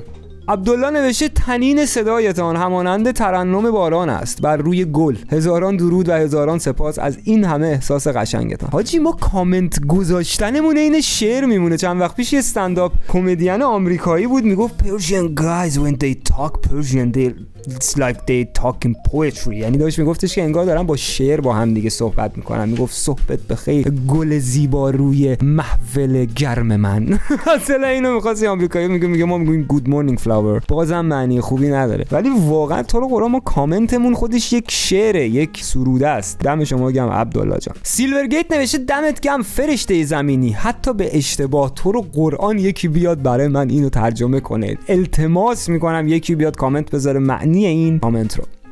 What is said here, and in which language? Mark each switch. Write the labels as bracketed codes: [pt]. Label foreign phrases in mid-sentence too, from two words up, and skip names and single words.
[fa] عبدالله نوشته تنین صدایتان همانند ترنم باران است بر روی گل. هزاران درود و هزاران سپاس از این همه احساس قشنگتان. حاجی ما کامنت گذاشتنمون این شعر میمونه. چند وقت پیش یه [en] stand-up comedian [fa] آمریکایی بود میگفت [en] Persian guys when they talk Persian it's like they talk in poetry، [fa] یعنی داشت میگفتش که انگار دارن با شعر با هم دیگه صحبت میکنن. میگفت صحبت بخیر گل زیبا روی محفل گرم من. اصلا اینو میخواست آمریکایی میگه ما میگیم [en] good morning flower، [fa] بازم معنی خوبی نداره، ولی واقعا تو رو قرآن ما کامنتمون خودش یک شعره، یک سروده است. دم شما گرم عبدالله جان. سیلورگیت نوشته دمت گرم فرشته زمینی، حتی به اشتباه تو رو قرآن یکی بیاد برای من اینو ترجمه کنه. التماس میکنم یکی بیاد کامنت بذاره معنی این کامنت رو.